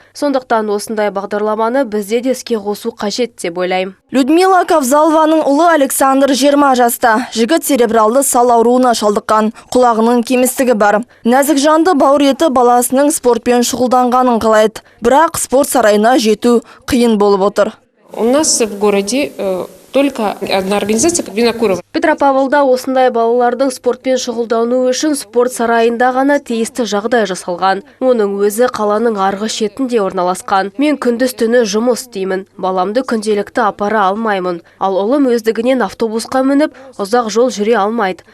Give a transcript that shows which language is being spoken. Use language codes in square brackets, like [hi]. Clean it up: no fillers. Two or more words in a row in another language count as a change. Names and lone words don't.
[kk] Сондықтан осындай бағдарламаны бізде де іске қосу қажет деп ойлаймын. Людмила Кавзалованың ұлы Александр 20 жаста. Жігіт церебралды сал ауруына шалдыққан. Құлағының кемістігі бар. Нәзік жанды бауыр еті баласының спортпен шұғылданғанын қалайды. Бірақ спорт сарайына жету қиын болып отыр. [ru] У нас в городе только одна организация, Винокурова. [kk] Петропавлда осындай балалардың спортпен шұғылдану үшін спорт сарайында ғана тиісті жағдай жасалған. Оның өзі қаланың арғы шетінде орналасқан. Мен күндіз түні жұмыс істеймін. Баламды күнделікті апара алмаймын. Ал ұлым өздігінен автобусқа мініп, ұзақ жол жүре алмайды.